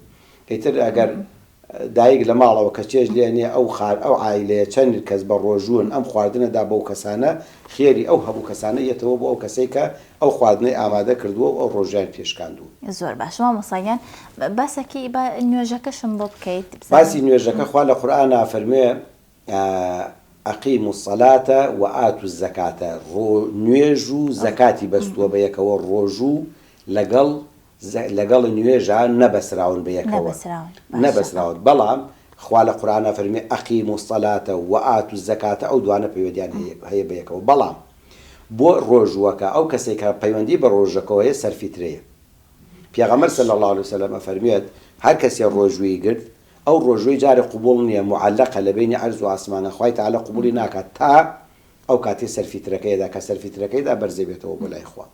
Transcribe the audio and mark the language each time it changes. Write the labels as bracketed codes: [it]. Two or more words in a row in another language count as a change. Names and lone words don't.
[ckb] ئیتر ئەگەر دایک لە ماڵەوە کە چێژ لێنێ ئەو عایلەیە چەند کەس بە ڕۆژوون ئەم خواردنەدا بەو کەسانە خێری ئەو هەموو کەسانە یەتەوە بۆ ئەو کەسەی کە ئەو خواردنەی ئامادە کردووە و ئەو ڕۆژیان پێشکاندووە. زۆر باش مامۆستاگیان باسێکی بە نوێژەکەشم بۆ بکەیت. باسی نوێژەکە خوا لە قورئانە فەرموێ [ar] ئەقیموا الصلاة وآتوا الزكاة، [ckb] نوێژ و زەکاتی بەستووە بە یەکەوە، ڕۆژ و لەگەڵ نوێژە نەبەسراون بە یەکەوە، نەبەسراون. بەڵام خوا لە قورئانە فەرموێ [ar] ئەقیموا الصلاة وآتوا الزكاة، [ckb] ئەو دوانە پەیوەندیان هەیە بە یەکەوە. بەڵام بۆ ڕۆژوەکە ئەو کەسێک کە پەیوەندی بە ڕۆژەکەەوە هەیە سەرفیترەیە. پێغەمبەر [ar] صلی الله عليه وسلم [ckb] فەرموێت هەر کەسێ ڕۆژووی گرت ئەو ڕۆژوەی جارێ قوبوڵ نییە، معلقە لە بینی عەرز و ئاسمانە، خوای تەعالی قوبوڵی ناکات تا ئەو کاتێ سەرفیترەکەیدا، کە سەرفیترەکەیدا بەرزێ بێتەوە بۆ لای خوا.